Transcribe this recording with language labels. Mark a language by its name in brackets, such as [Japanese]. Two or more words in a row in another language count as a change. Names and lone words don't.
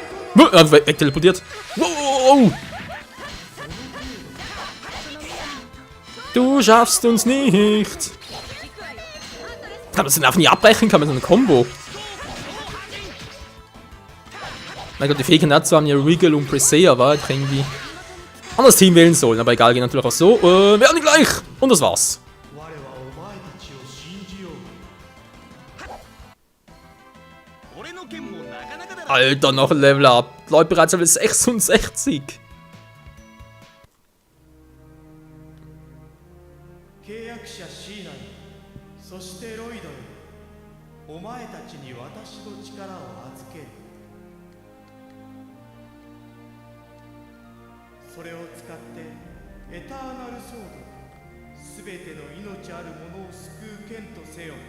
[German] Wegteleportiert. Wow! Du schaffst uns nicht! Kann man das denn einfach nicht abbrechen? Kann man so eine Combo? Mein Gott, die Fähigkeiten dazu haben ja Wiggle und Presea, war ich irgendwie anderes Team wählen sollen, aber egal, geht natürlich auch so. Wir haben die gleich! Und das war's. [Japanese] 我はお前たちを信じよう。俺の剣もなかなかだろ。 [German] Alter, noch ein Level up. Leute, bereits Level 66. [Japanese] 契約者シーナに、そしてロイドに、お前たちに私の力を預ける。それを使ってエターナルソード、すべての命あるものを救う剣とせよ。